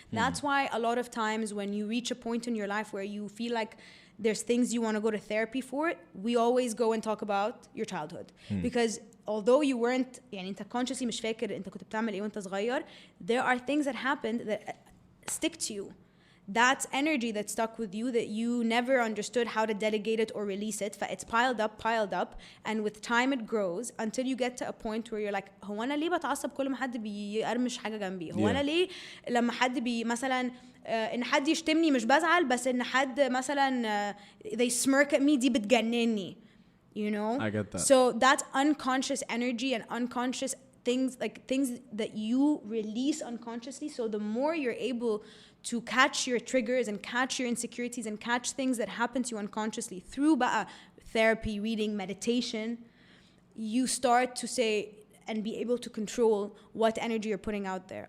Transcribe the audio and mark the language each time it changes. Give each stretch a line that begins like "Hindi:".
English: That's why a lot of times when you reach a point in your life where you feel like there's things you want to go to therapy for, we always go and talk about your childhood. Because although you weren't, يعني انت consciously مش فاكر انت كنت بتعمل ايه وانت صغير, there are things that happened that stick to you. That's energy that stuck with you that you never understood how to delegate it or release it.
Arabic: It's piled up, and with time it grows until you get to a point where you're like, هو أنا ليه بتعصب كل ما حد بيقرمش حاجة جنبي؟ هو أنا ليه لما حد مثلا إن حد يشتمني مش بزعل, بس إن حد مثلا they smirk at me دي بتجنني.
English: You know? I get that. So that's unconscious energy and unconscious things, like things that you release unconsciously. So the more you're able to catch your triggers and catch your insecurities and catch things that happen to you unconsciously through therapy, reading, meditation, you start to say and be able to control what energy you're putting out there.